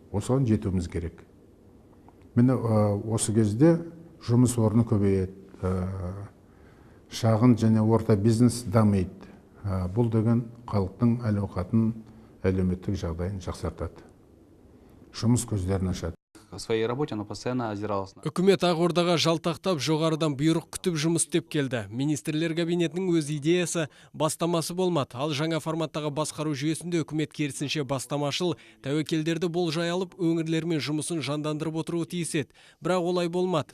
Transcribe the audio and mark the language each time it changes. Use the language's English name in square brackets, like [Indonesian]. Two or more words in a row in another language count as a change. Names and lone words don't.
[Kazakh] Осыған жетуіміз керек. Мені осы кезде жұмыс орны көбейеді, шағын және орта бизнес дамиды. Бұл деген халықтың әл-ауқатын, әлеуметтік жағдайын жақсартады. Жұмыс көздерін ашады. [Russian] В своей работе она постоянно озиралась. [Kazakh] Үкімет Ақордаға жалтақтап, жоғарыдан бұйрық күтіп жұмыс істеп келді. Министрлер кабинетінің өз идеясы, бастамасы болмады. Ал жаңа форматтағы басқару жүйесінде үкімет керісінше бастамашыл, тәуекелдерді болжай алып, өңірлермен жұмысын жандандырып отыруы тиіс еді. Бірақ олай болмады.